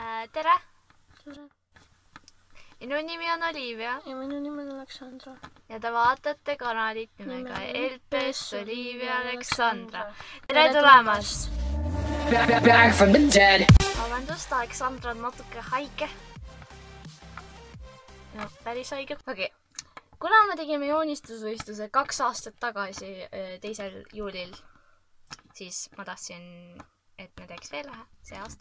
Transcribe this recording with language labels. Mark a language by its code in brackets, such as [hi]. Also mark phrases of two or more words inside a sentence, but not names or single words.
[et] Tere! Tere! Minu nimi on Olivia. Ja minu nimi on Aleksandra. Ja te vaatate kanalit nimega LPS Olivia Aleksandra. Tere tulemast! [en] Back from the dead. [et] Vabandust, Aleksandra on natuke haige. No, päris haige. Okei. Kuna me tegime joonistusvõistluse 2 aastat tagasi 2. juulil, siis ma tahtsin, et me teeks veel ühe see aasta.